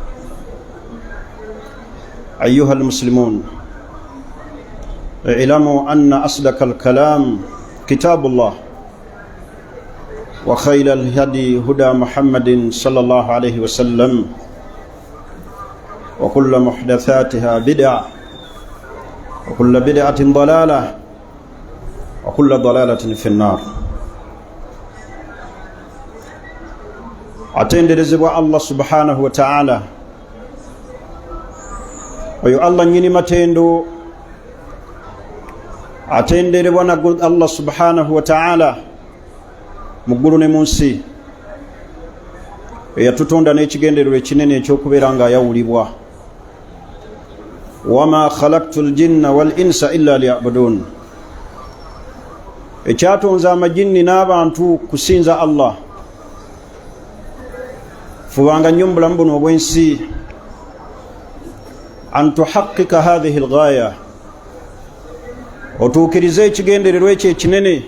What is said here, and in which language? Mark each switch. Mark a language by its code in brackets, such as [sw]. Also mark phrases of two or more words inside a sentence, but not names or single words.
[ar] أيها المسلمون، اعلموا أن أصدق الكلام كتاب الله، وخير الهدي هدى محمد صلى الله عليه وسلم، وكل محدثاتها بدعة، وكل بدعة ضلالة، وكل ضلالة في النار. [lg] atenderezebwa Allah [ar] سبحانه وتعالى, [lg] oyo Allah nyini matendo, atenderebwa na Allah [ar] سبحانه وتعالى [lg] mugulu ne munsi, eyatutonda n'ekigendererwa ekinene ekyokubeera yawulibwa. [ar] وما خلقت الجن والإنس إلا ليعبدون, [lg] ekyatonza amajinni n'abantu kusinza Allah. fubanga nnyo mu bulamu buno obw'ensi [ar] أن تحقق هذه الغاية, [lg] otuukirize ekigendererwa ekyo ekinene.